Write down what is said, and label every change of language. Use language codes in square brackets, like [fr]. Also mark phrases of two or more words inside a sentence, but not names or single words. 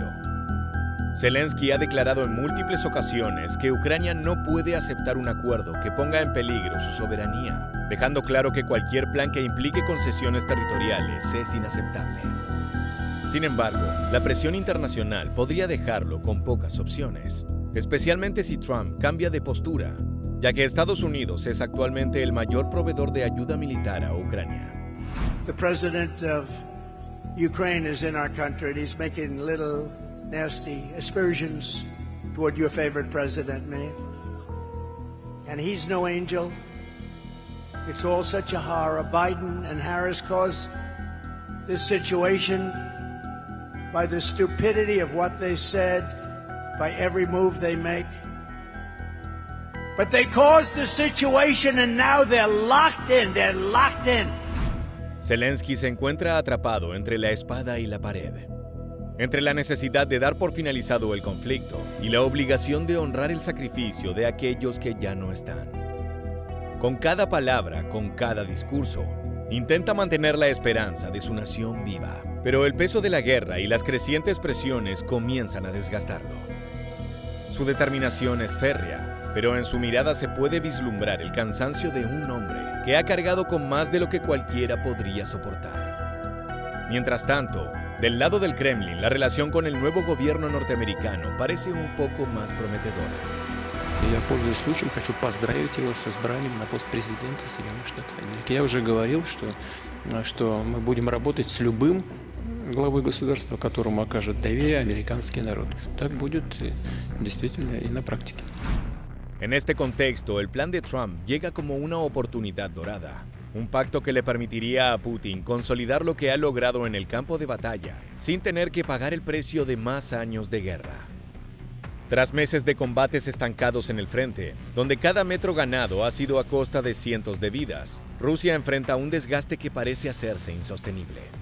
[es] Zelensky ha declarado en múltiples ocasiones que Ucrania no puede aceptar un acuerdo que ponga en peligro su soberanía, dejando claro que cualquier plan que implique concesiones territoriales es inaceptable. Sin embargo, la presión internacional podría dejarlo con pocas opciones, especialmente si Trump cambia de postura, ya que Estados Unidos es actualmente el mayor proveedor de ayuda militar a Ucrania. [en] The president of Ukraine is in our country, and he's making little nasty aspersions toward your favorite president, me. And he's no angel. It's all such a horror. Biden and Harris caused this situation by the stupidity of what they said, by every move they make. But they caused the situation, and now they're locked in. They're locked in. [es] Zelensky se encuentra atrapado entre la espada y la pared, entre la necesidad de dar por finalizado el conflicto y la obligación de honrar el sacrificio de aquellos que ya no están. Con cada palabra, con cada discurso, intenta mantener la esperanza de su nación viva, pero el peso de la guerra y las crecientes presiones comienzan a desgastarlo. Su determinación es férrea, pero en su mirada se puede vislumbrar el cansancio de un hombre que ha cargado con más de lo que cualquiera podría soportar. Mientras tanto, del lado del Kremlin, la relación con el nuevo gobierno norteamericano parece un poco más prometedora. [ru] Я, пользуясь случаем, хочу поздравить его с избранием на пост президента Соединенных Штатов Америки. Я уже говорил, что мы будем работать с любым главой государства, которому окажет доверие американский народ. Так будет действительно и на практике. [es] En este contexto, el plan de Trump llega como una oportunidad dorada, un pacto que le permitiría a Putin consolidar lo que ha logrado en el campo de batalla, sin tener que pagar el precio de más años de guerra. Tras meses de combates estancados en el frente, donde cada metro ganado ha sido a costa de cientos de vidas, Rusia enfrenta un desgaste que parece hacerse insostenible.